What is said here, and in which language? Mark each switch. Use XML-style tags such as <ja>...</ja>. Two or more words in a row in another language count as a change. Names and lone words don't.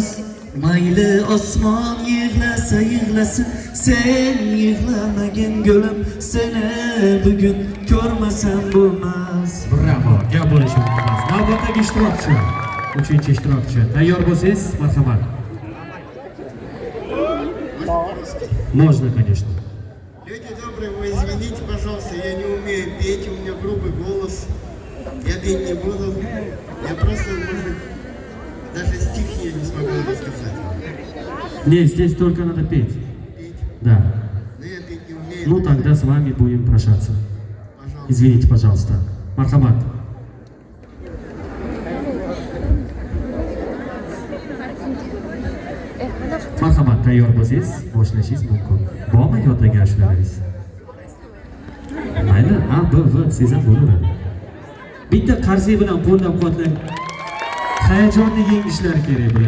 <uz>Mayli osmon yig'lasin, sen yig'lamagin gulum, seni bugun ko'rmasam bo'lmas. Bravo. Gap bo'lishi mumkin emas. Navbatdagi ishtirokchi. Uchinchi ishtirokchi. Tayyor bo'lsangiz, marhamat.</uz> <ru>Можно, конечно. Люди добрые, вы извините, пожалуйста, я не умею петь, у меня грубый голос. Я петь не буду. Я просто, может быть, даже стих я не смогу рассказать. Не, здесь только надо петь. Петь? Да. Но я петь не умею. Ну тогда с вами будем прощаться. Пожалуйста. Извините, пожалуйста. Мархамат.</ru> <uz>Marhamat, tayyor bo'lsangiz, boshlashingiz mumkin. Bormi yodlagan shularimiz? Mayli, A, B, V desa bo'laveradi. Bitta qarsak bilan qo'llab-quvvatlab hayajonni yengishlar kerak bular.</uz>